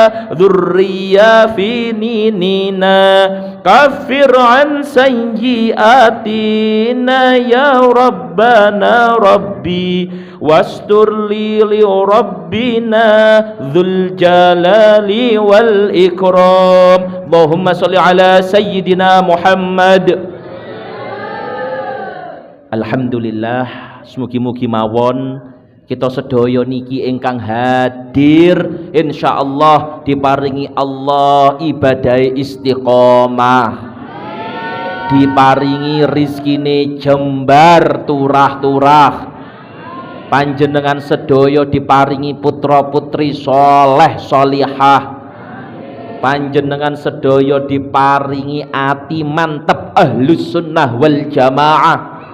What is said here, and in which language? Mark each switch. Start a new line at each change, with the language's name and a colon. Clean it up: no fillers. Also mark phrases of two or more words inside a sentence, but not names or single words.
Arabic: ذرياتنا كفر عن سيئاتنا يا ربنا ربي واستر لي ربنا ذو الجلال والإكرام. اللهم صل على سيدنا محمد.
Javanese: Alhamdulillah, mugi-mugi mawon kita sedaya niki ingkang hadir insyaallah diparingi Allah ibadahe istiqomah, diparingi rizkine jembar turah-turah, panjenengan sedaya diparingi putra putri soleh solihah, panjenengan sedaya diparingi ati mantep
Arabic: أهل السنة والجماعة,